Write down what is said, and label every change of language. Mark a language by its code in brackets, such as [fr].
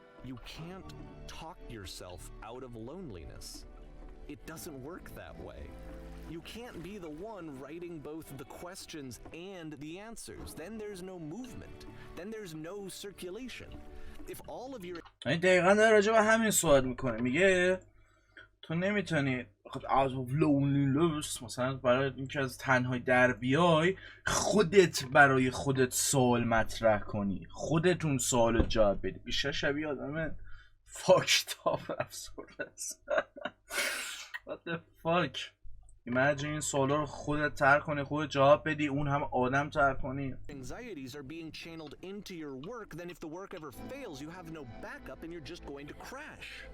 [en] You can't talk yourself out of loneliness. It doesn't work that way. You can't be the one writing both the questions and the answers. Then there's no movement. Then there's no circulation. If all of your [fa] دقیقا داره راجع به همین سوال میکنه، میگه تو نمیتونی [en] out of loneliness [fa] مثلا برای اینکه از تنهایی در بیای خودت برای خودت سوال مطرح کنی، خودتون سوال جواب بدی. بیشتر شبیه آدم فاکتاپ افسرده است. [en] What the fuck. [fa] Imagine این سوالا رو خودت طرح کنی، خودت جواب بدی، اون هم آدم طرح کنی. [en] anxieties are being channeled into your work, then if the work ever fails, you have no backup and you're just going to crash.